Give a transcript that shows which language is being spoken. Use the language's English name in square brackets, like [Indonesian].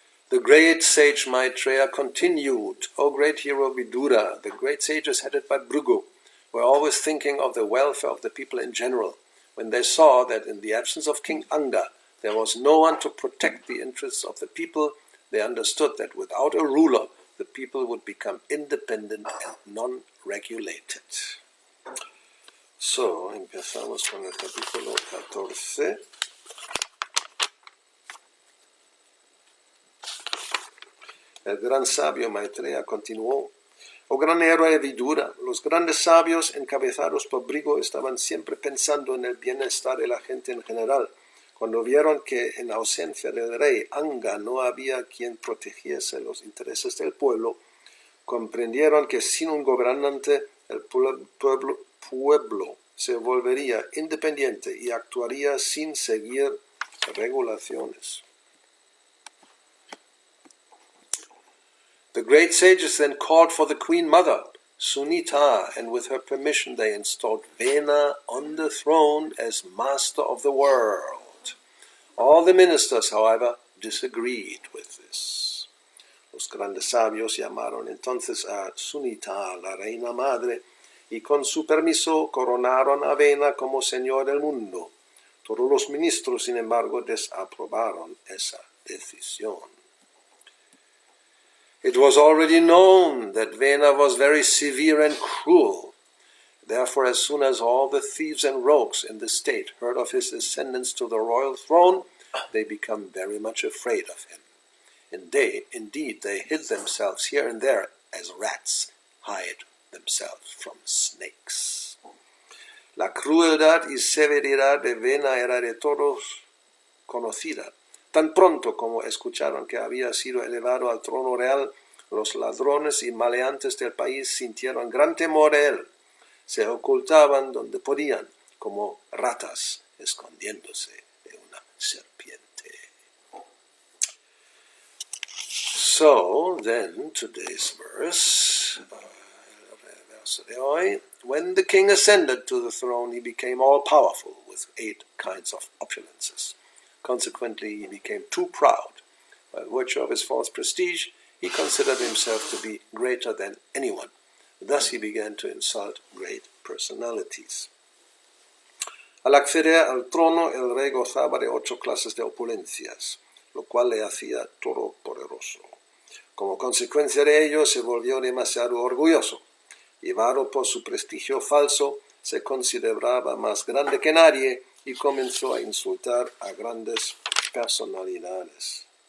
[English] The great sage Maitreya continued, O great hero Vidura, the great sages headed by Bhrigu were always thinking of the welfare of the people in general. When they saw that in the absence of King Anga there was no one to protect the interests of the people, they understood that without a ruler the people would become independent and non-regulated. [Spanish] So, empezamos con el capítulo 14. El gran sabio Maitreya continuó. Oh gran héroe Vidura, los grandes sabios encabezados por Bhrigu estaban siempre pensando en el bienestar de la gente en general. Cuando vieron que en ausencia del rey Anga no había quien protegiese los intereses del pueblo, comprendieron que sin un gobernante el pueblo se volvería independiente y actuaría sin seguir regulaciones. [English] The great sages then called for the queen mother, Sunita, and with her permission they installed Vena on the throne as master of the world. All the ministers, however, disagreed with this. [Spanish] Los grandes sabios llamaron entonces a Sunita, la reina madre, y con su permiso coronaron a Vena como señor del mundo. Todos los ministros, sin embargo, desaprobaron esa decisión. [English] It was already known that Vena was very severe and cruel. Therefore, as soon as all the thieves and rogues in the state heard of his ascendance to the royal throne, they became very much afraid of him. Indeed, they hid themselves here and there as rats hide themselves from snakes. [Spanish] La crueldad y severidad de Vena era de todos conocida. Tan pronto como escucharon que había sido elevado al trono real, los ladrones y maleantes del país sintieron gran temor de él. Se ocultaban donde podían, como ratas escondiéndose de una serpiente. [English] So, then, today's verse, [Spanish] el verso de hoy, [English] when the king ascended to the throne, he became all-powerful with 8 kinds of opulences. Consequently, he became too proud. By virtue of his false prestige, he considered himself to be greater than anyone. Thus he began to insult great personalities. [Spanish] Al acceder al trono, el rey gozaba de 8 clases de opulencias, lo cual le hacía todopoderoso. Como consecuencia de ello, se volvió demasiado orgulloso. Llevado por su prestigio falso, se consideraba más grande que nadie y comenzó a insultar a grandes personalidades.